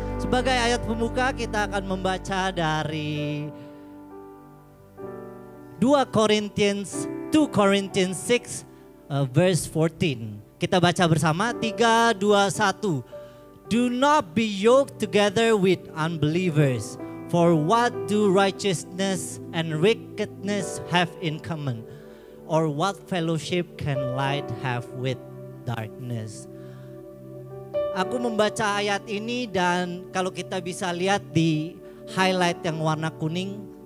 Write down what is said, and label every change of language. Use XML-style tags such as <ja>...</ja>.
<id>Sebagai ayat pembuka kita akan membaca dari 2 Corinthians 6 verse 14. Kita baca bersama 3, 2, 1.</id> <en>Do not be yoked together with unbelievers. For what do righteousness and wickedness have in common? Or what fellowship can light have with darkness?</en> <id>Aku membaca ayat ini, dan kalau kita bisa lihat di highlight yang warna kuning,</id>